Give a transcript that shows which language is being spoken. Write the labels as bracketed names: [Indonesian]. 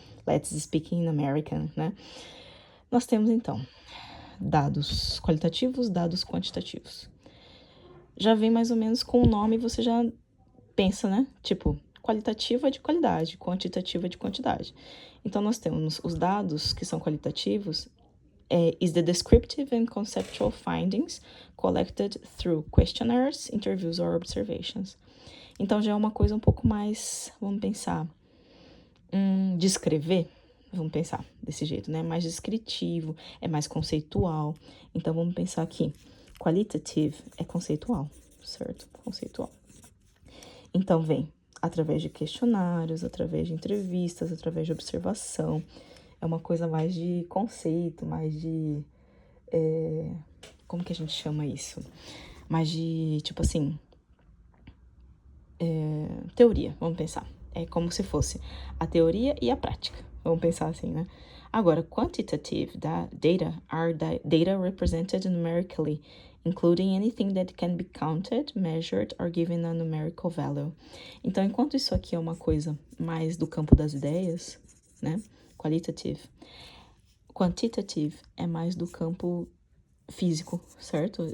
[English] Let's speak in American, né? [Portuguese] Nós temos, então, dados qualitativos, dados quantitativos. Já vem mais ou menos com o nome, você já pensa, né? Tipo, qualitativa é de qualidade, quantitativa é de quantidade. Então, nós temos os dados que são qualitativos, [English] is the descriptive and conceptual findings collected through questionnaires, interviews or observations. [Portuguese] Então, já é uma coisa um pouco mais, vamos pensar, descrever, vamos pensar desse jeito, né? Mais descritivo, é mais conceitual. Então, vamos pensar aqui, qualitative é conceitual, certo? Conceitual. Então, vem através de questionários, através de entrevistas, através de observação. É uma coisa mais de conceito, mais de... como que a gente chama isso? Mais de, tipo assim... teoria, vamos pensar. É como se fosse a teoria e a prática. Vamos pensar assim, né? [English] Agora, quantitative data are data represented numerically, including anything that can be counted, measured, or given a numerical value. [Portuguese] Então, enquanto isso aqui é uma coisa mais do campo das ideias, né? Qualitative. Quantitative é mais do campo físico, certo?